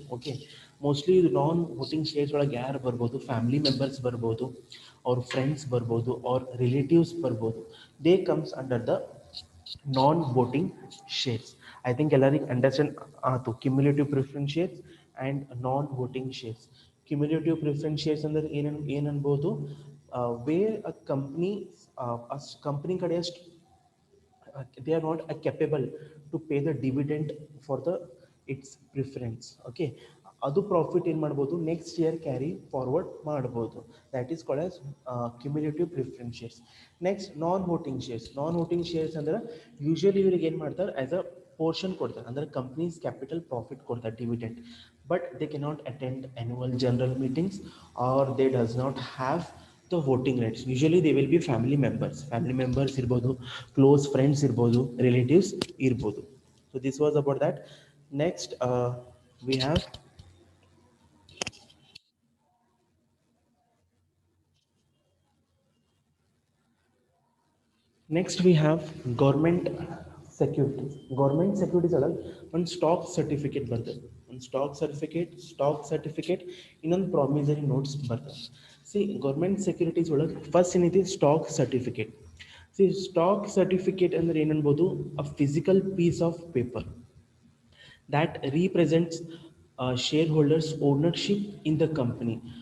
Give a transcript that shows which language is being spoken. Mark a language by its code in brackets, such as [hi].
[kn] Okay, mostly ಇದು ನಾನ್ voting shares ಒಳಗೆ ಯಾರು ಬರ್ಬೋದು, ಫ್ಯಾಮಿಲಿ ಮೆಂಬರ್ಸ್ ಬರ್ಬೋದು, ಅವ್ರ ಫ್ರೆಂಡ್ಸ್ ಬರ್ಬೋದು, ಅವ್ರ ರಿಲೇಟಿವ್ಸ್ ಬರ್ಬೋದು. [en] They comes under the non voting shares. I think [kn] ಎಲ್ಲರಿಗೆ ಅಂಡರ್ಸ್ಟ್ಯಾಂಡ್ ಆಯ್ತು cumulative preference shares and non voting shares. [en] cumulative preference shares [kn] ಅಂದ್ರೆ ಏನನ್ಬೋದು, [en] where a company [kn] ಕಡೆ ಅಷ್ಟು [en] they are not capable to pay the dividend for the its preference. [kn] Okay, ಅದು profit ಏನು ಮಾಡ್ಬೋದು, next year carry forward ಮಾಡ್ಬೋದು. That is called as cumulative preference shares. Next non voting shares ಅಂದ್ರೆ usually ಇವ್ರಿಗೆ ಏನು ಮಾಡ್ತಾರೆ, [en] as a portion [kn] ಕೊಡ್ತಾರೆ, ಅಂದರೆ ಕಂಪ್ನೀಸ್ ಕ್ಯಾಪಿಟಲ್ ಪ್ರಾಫಿಟ್ ಕೊಡ್ತಾರೆ, dividend. [en] But they cannot attend annual general meetings or they does not have the voting rights. Usually they will be [kn] family members ಇರ್ಬೋದು, close friends ಇರ್ಬೋದು, relatives ಇರ್ಬೋದು. [en] So this was about that. Next we have Next we have government securities. [kn] Government securities ಒಳಗೆ ಒಂದು stock certificate ಬರ್ತದೆ. ಒಂದು stock certificate ಇನ್ನೊಂದು promissory notes ಬರ್ತದೆ. C government securities ಒಳಗೆ ಫಸ್ಟ್ ಏನೈತಿ stock certificate. [en] C stock certificate [kn] ಅಂದ್ರೆ ಏನನ್ಬೋದು, [en] A physical piece of paper that represents shareholders ownership in the company.